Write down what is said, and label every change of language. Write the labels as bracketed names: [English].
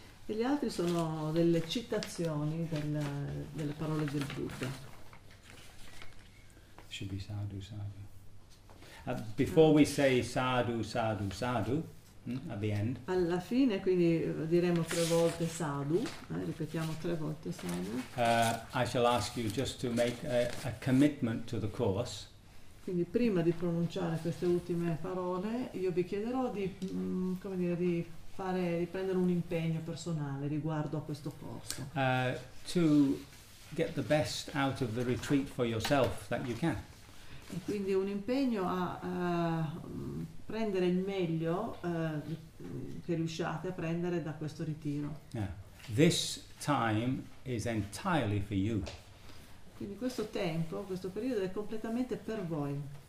[Italian] E gli altri sono delle citazioni delle parole del Buddha. [English] Should be sadhu, sadhu. Before we say sadhu, sadhu, sadhu, at the end. [Italian] Alla fine, quindi diremo 3 volte sadhu, ripetiamo 3 volte sadhu. [English] I shall ask you just to make a commitment to the course. [Italian] Quindi prima di pronunciare queste ultime parole, io vi chiederò di, come dire, di prendere un impegno personale riguardo a questo corso. [English] To get the best out of the retreat for yourself that you can. [Italian] E quindi un impegno a prendere il meglio che riusciate a prendere da questo ritiro. [English] Yeah. This time is entirely for you. [Italian] Quindi questo tempo, questo periodo è completamente per voi.